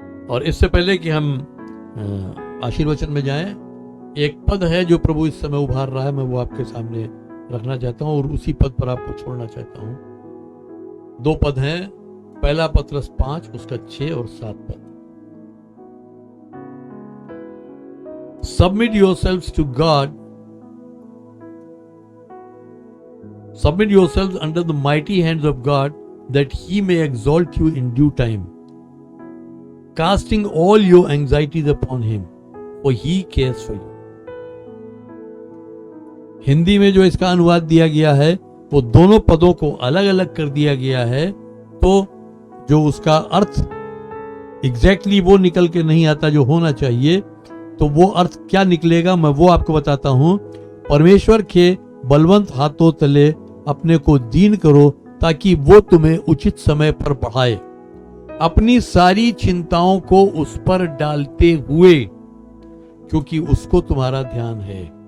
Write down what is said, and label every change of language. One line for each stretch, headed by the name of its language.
Hindi: और इससे पहले कि हम आशीर्वचन में जाएं, एक पद है जो प्रभु इस समय उभार रहा है, मैं वो आपके सामने रखना चाहता हूं और उसी पद पर आपको छोड़ना चाहता हूं। दो पद हैं, पहला पत्रस 5 उसका 6 और 7 पद।
English: Submit yourselves to God. Submit yourselves under the mighty hands of God, that He may exalt you in due time, casting all your anxieties upon Him, for He cares for you.
Hindi: Hindi में जो इसका अनुवाद दिया गया है वो दोनों पदों को अलग अलग कर दिया गया है, तो जो उसका अर्थ एग्जैक्टली वो निकल के नहीं आता जो होना चाहिए। तो वो अर्थ क्या निकलेगा मैं वो आपको बताता हूं। परमेश्वर के बलवंत हाथों तले अपने को दीन करो, ताकि वो तुम्हें उचित समय पर बढ़ाए, अपनी सारी चिंताओं को उस पर डालते हुए, क्योंकि उसको तुम्हारा ध्यान है।